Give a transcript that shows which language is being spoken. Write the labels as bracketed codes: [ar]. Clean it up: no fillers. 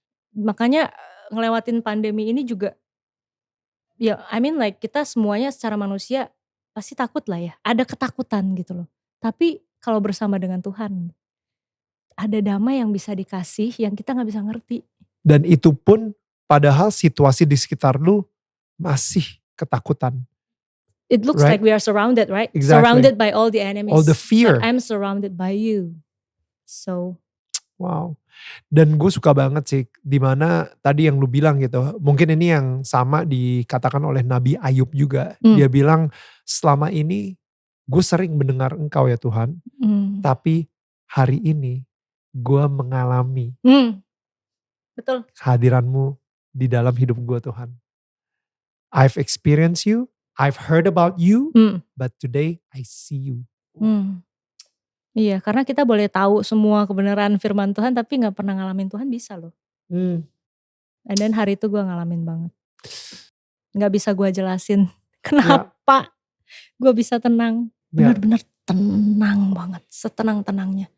[id] Makanya ngelewatin pandemi ini juga, ya [en] I mean like [id] kita semuanya secara manusia pasti takut lah ya. Ada ketakutan gitu loh. Tapi kalau bersama dengan Tuhan, ada damai yang bisa dikasih yang kita gak bisa ngerti. Dan itu pun padahal situasi di sekitar lu masih ketakutan. [en] It looks like we are surrounded, right? Exactly. Surrounded by all the enemies. All the fear. But I'm surrounded by you. So. [id] Wow. Dan gue suka banget sih dimana tadi yang lu bilang gitu. Mungkin ini yang sama dikatakan oleh Nabi Ayub juga. Dia bilang selama ini gue sering mendengar Engkau ya Tuhan. Tapi hari ini gue mengalami betul kehadiran-Mu di dalam hidup gue Tuhan. [en] I've experienced you, I've heard about you, but today I see you. [id] Iya, karena kita boleh tahu semua kebenaran firman Tuhan tapi gak pernah ngalamin Tuhan bisa loh. [en] And then [id] hari itu gue ngalamin banget. Gak bisa gue jelasin kenapa gue bisa tenang. Benar-benar tenang banget, setenang-tenangnya.